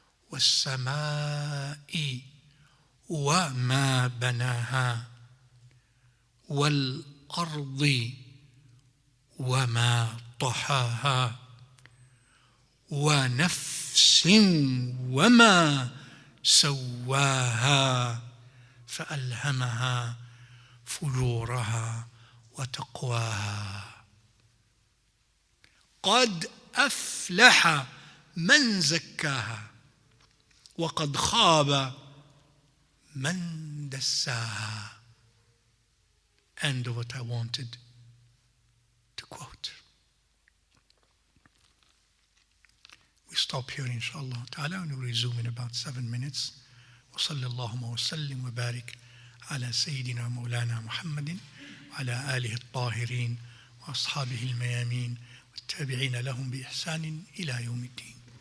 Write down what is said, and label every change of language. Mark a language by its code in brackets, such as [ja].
[ar] والسماء وما بناها والأرض وما طحاها ونفس وما سواها فألهمها فجورها وتقواها قد أفلح من زكاها وقد خاب من دساها. [en] end of what I wanted to quote. We stop here inshallah ta'ala and we'll resume in about 7 minutes. [ar] وصلى اللهم وسلم وبارك على سيدنا مولانا محمد وعلى آله الطاهرين وأصحابه الميامين والتابعين لهم بإحسان إلى يوم الدين.